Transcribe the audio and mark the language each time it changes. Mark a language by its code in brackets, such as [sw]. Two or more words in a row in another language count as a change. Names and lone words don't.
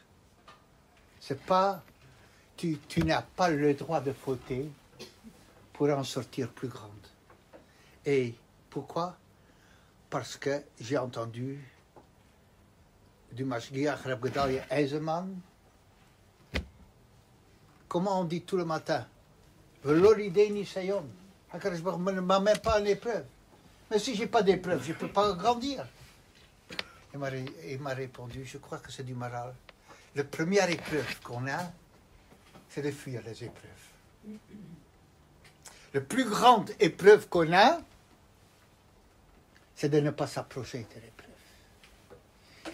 [fr] C'est pas, tu n'as pas le droit de fauter pour en sortir plus grande. Et pourquoi? Parce que j'ai entendu du Mashgiach Reb Gedalia Eisenman. Comment on dit tout le matin? [he] ולא לידי ניסיון. הקדוש ברוך הוא [fr] ne m'a même pas en épreuve. Mais si je n'ai pas d'épreuve, je ne peux pas grandir. Il m'a répondu, je crois que c'est du Maral. La première épreuve qu'on a, c'est de fuir les épreuves. La plus grande épreuve qu'on a, c'est de ne pas s'approcher de l'épreuve.